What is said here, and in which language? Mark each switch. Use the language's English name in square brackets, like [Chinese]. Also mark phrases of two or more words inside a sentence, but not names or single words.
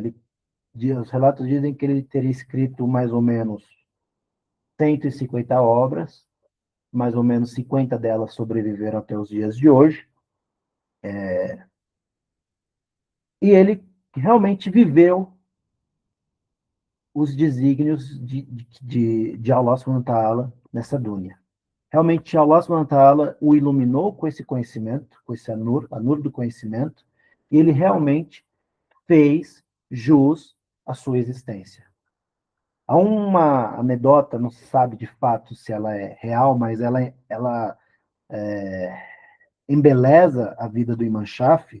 [Portuguese] Os relatos dizem que ele teria escrito mais ou menos 150 obras, mais ou menos 50 delas sobreviveram até os dias de hoje, e ele realmente viveu os desígnios de [Arabic] الله سبحانه وتعالى [Portuguese] nessa dunya. Realmente, [Arabic] الله سبحانه وتعالى [Portuguese] o iluminou com esse conhecimento, com esse anur do conhecimento, e ele realmente fez jus à sua existência. Há uma anedota, não se sabe de fato se ela é real, mas ela embeleza a vida do Imam Shafi.